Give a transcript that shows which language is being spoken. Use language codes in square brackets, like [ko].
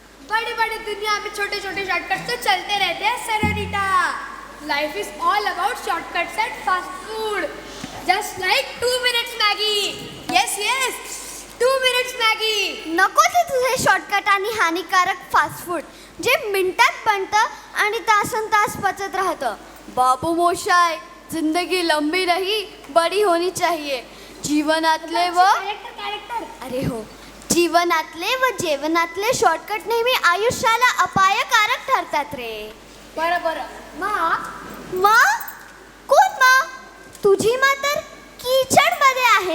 [hi] बड़ी बड़ी दुनिया में छोटे छोटे शॉर्टकट तो चलते रहते हैं senorita. [en] Life is all about shortcuts and fast food. Just like 2 minutes Maggi. Yes 2 minutes Maggi. [mr] नको ते तुझे शॉर्टकट आणि हानिकारक फास्ट फूड जे मिनिटात बनतं आणि तासन तास पचत राहतं. [hi] बाबू मोशाय, जिंदगी लंबी रही, बड़ी होनी चाहिए. [mr] जीवनातले व अरे हो, जीवनातले व जेवणातले शॉर्टकट नेहमी आयुष्याला अपायकारक ठरतात रे. बरं मा? कोण मा? तुझी मा तर किचड मध्ये आहे